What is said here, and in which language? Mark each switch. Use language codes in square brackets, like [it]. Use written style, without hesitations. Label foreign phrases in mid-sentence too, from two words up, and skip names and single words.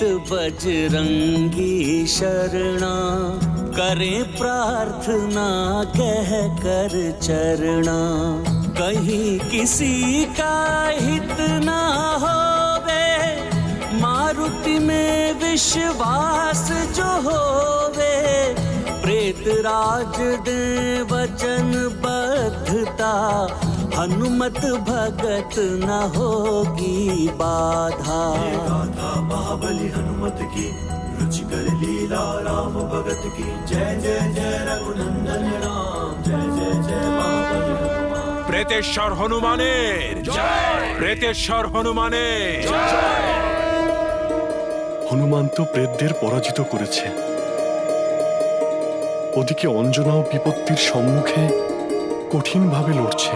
[hi] बजरंगी शरणा, करे प्रार्थना कह कर चरणा, कहीं किसी का हित ना होवे, मारुति में विश्वास जो होवे, प्रेतराज दे वचन बद्धता, हनुमत भगत न होगी बाधा। महाबली हनुमत की रुचिकर लीला राम भगत की जय जय जय रघुनंदन राम जय जय जय महाबली हनुमान। [bn] প্রেতেশ্বর হনুমানের প্রেতেশ্বর হনুমানের হনুমান তো প্রেতদের পরাজিত করেছে, ওদিকে অঞ্জনাও বিপত্তির সম্মুখে কঠিনভাবে লড়ছে।